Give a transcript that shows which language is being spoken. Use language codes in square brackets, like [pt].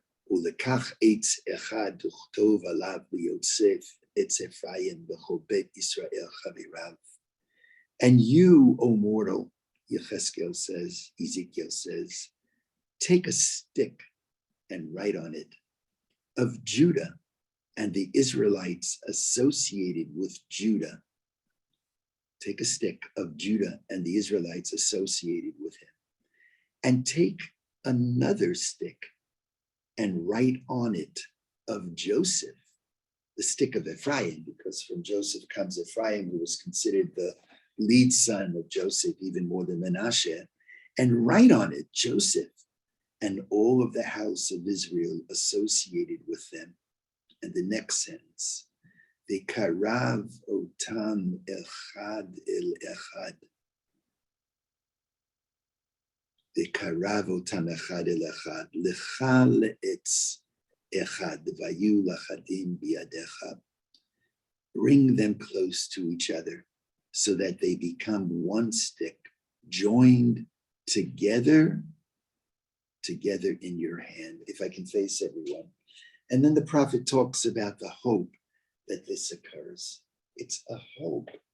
[he] ולקח עץ אחד וכתוב עליו ליוסף עץ אפרים בכל בית ישראל חבריו. [en] And you, O mortal, Yechezkel says, Ezekiel says, take a stick and write on it of Judah and the Israelites associated with Judah. Take a stick of Judah and the Israelites associated with him. And take another stick and write on it of Joseph, the stick of Ephraim, because from Joseph comes Ephraim, who was considered the lead son of Joseph, even more than Manasseh, and write on it Joseph and all of the house of Israel associated with them. And the next sentence, [he] V'karav otam echad el echad. וקרב אותם אחד אל אחד, לך לעץ אחד, והיו לחדים בידיך. [en] Bring them close to each other so that they become one stick, joined together in your hand, if I can face everyone. And then the prophet talks about the hope that this occurs. It's a hope.